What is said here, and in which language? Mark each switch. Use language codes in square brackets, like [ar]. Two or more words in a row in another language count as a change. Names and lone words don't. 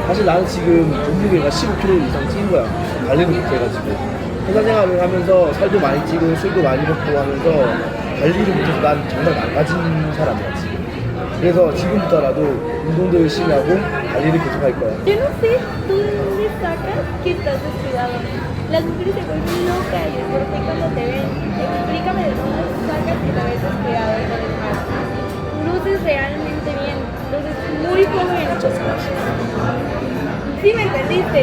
[ko] 사실 나는 지금 몸무게가 15kg 이상 찐 거야. 관리를 못 해가지고. 회사 생활을 하면서 살도 많이 찌고 술도 많이 먹고 하면서 관리를 못해서 난 정말 망가진 사람이야 지금. 그래서 지금부터라도 운동도 열심히 하고 관리를 계속 할 거야. [es] Yo no sé tú de dónde sacas que estás descuidado. Las mujeres se vuelven locas porque cuando te ven, explícame de dónde sacas que te ves descuidado y lo demás. Luces realmente bien, luces muy joven. Muchas gracias. Sí me entendiste.